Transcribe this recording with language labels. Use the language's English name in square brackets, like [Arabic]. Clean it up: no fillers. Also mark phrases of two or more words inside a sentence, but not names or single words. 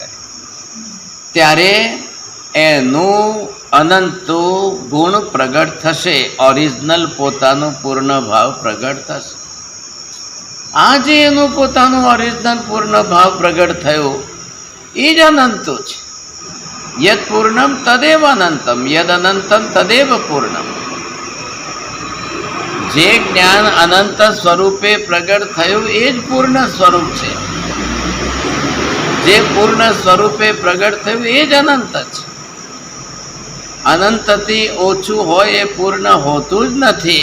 [Gujarati] ત્યારે એનું અનંત ગુણ પ્રગટ થશે, ઓરિજિનલ પોતાનું પૂર્ણ ભાવ પ્રગટ થશે. આજે એનું પોતાનું ઓરિજિનલ પૂર્ણ ભાવ પ્રગટ થયો એ જ અનંતો છે. [Sanskrit] યદ પૂર્ણમ તદેવ અનંતમ, યદ અનંતમ તદેવ પૂર્ણમ. [Gujarati] જે જ્ઞાન અનંત સ્વરૂપે પ્રગટ થયું એ જ પૂર્ણ સ્વરૂપ છે. જે પૂર્ણ સ્વરૂપે પ્રગટ થયું એ જ અનંત છે. અનંતથી ઓછું હોય એ પૂર્ણ હોતું જ નથી.